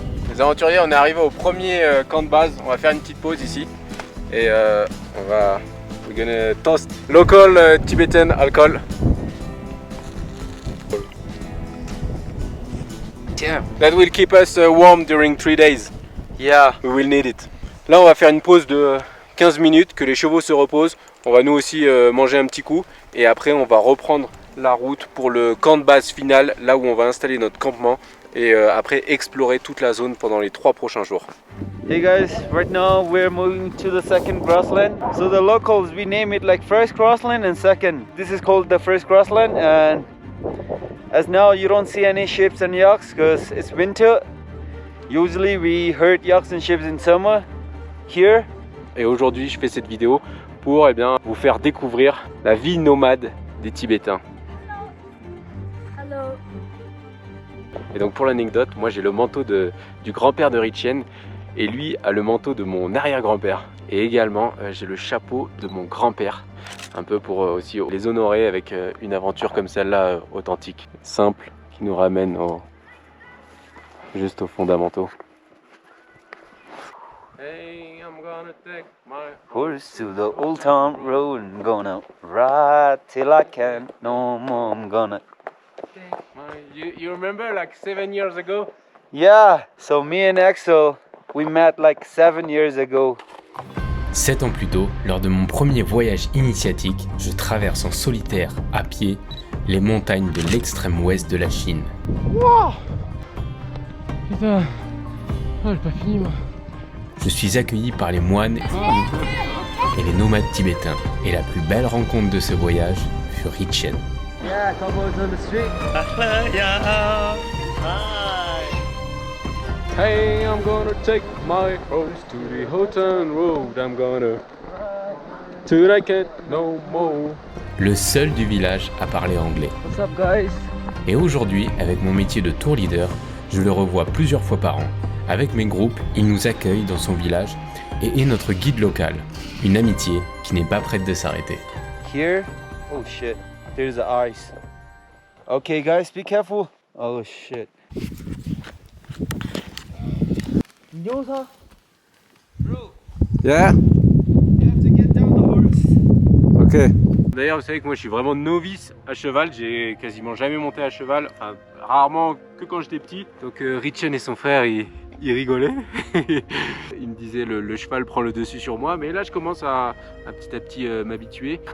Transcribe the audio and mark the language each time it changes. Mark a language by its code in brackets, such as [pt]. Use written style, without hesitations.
[fr] Les aventuriers, on est arrivé au premier camp de base. On va faire une petite pause ici et [en] we're gonna toast local Tibetan alcohol. Damn. That will keep us warm during 3 days. Yeah. We will need it. [fr] Là, on va faire une pause de 15 minutes, que les chevaux se reposent. On va nous aussi manger un petit coup et après on va reprendre la route pour le camp de base final, là où on va installer notre campement et après explorer toute la zone pendant les 3 prochains jours. [en] Hey guys, right now we're moving to the second grassland. So the locals, we name it like first grassland and second. This is called the first grassland, and as now you don't see any ships and yaks because it's winter. Usually we herd yaks and ships in summer here. [fr] Et aujourd'hui, je fais cette vidéo pour vous faire découvrir la vie nomade des Tibétains. [en] Hello. [fr] Et donc pour l'anecdote, moi j'ai le manteau du grand-père de Ritchen et lui a le manteau de mon arrière-grand-père. Et également j'ai le chapeau de mon grand-père, un peu pour aussi les honorer avec une aventure comme celle-là authentique, simple, qui nous ramène juste aux fondamentaux. [en] Hey, I'm gonna take my Horse to the old town road and gonna ride till I can no more. I'm gonna. You remember like 7 years ago? Yeah, so me and Axel, we met like 7 years ago. [fr] 7 ans plus tôt, lors de mon premier voyage initiatique, je traverse en solitaire, à pied, les montagnes de l'extrême ouest de la Chine. Wow. Putain, j'ai pas fini moi. Je suis accueilli par les moines et les nomades tibétains. Et la plus belle rencontre de ce voyage fut Richen. [en] Yeah, cowboys on the street. Hey, I'm gonna take my horse to the Houghton Road. I'm gonna till I can't no more. [fr] Le seul du village à parler anglais. [en] What's up, guys? [fr] Et aujourd'hui, avec mon métier de tour leader, je le revois plusieurs fois par an. Avec mes groupes, il nous accueille dans son village et est notre guide local. Une amitié qui n'est pas prête de s'arrêter. [en] Here? Oh shit. There's the ice. Okay, guys, be careful. Oh shit. Bro, Yeah. you have to get down the horse. Ok. [fr] D'ailleurs, vous savez que moi je suis vraiment novice à cheval, j'ai quasiment jamais monté à cheval, enfin rarement que quand j'étais petit. Donc Richen et son frère, ils rigolaient. Ils me disaient le cheval prend le dessus sur moi, mais là je commence à petit m'habituer.